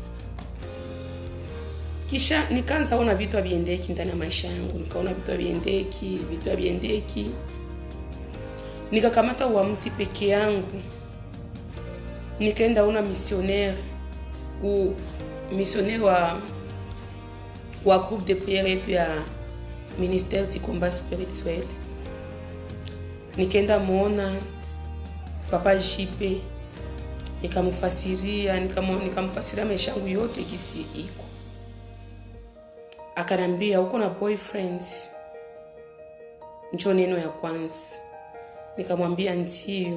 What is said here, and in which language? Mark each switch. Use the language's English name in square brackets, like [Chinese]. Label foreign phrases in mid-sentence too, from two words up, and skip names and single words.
[Swahili] Kisha nikaanza kuona vitu haviendeki ndani ya maisha yangu. Nikaona vitu haviendeki. Nikakamata uamuzi peke yangu. Nikaenda una missionnaire wa [French] groupe de prière [Swahili] yetu ya [French] ministère du combat spirituel. [Swahili] Nikaenda muona Papa JP, nikamfasiria maisha yangu yote kisi iko. Akanambia uko na boyfriend? Ndio neno ya kwanza. Nikamwambia ndio.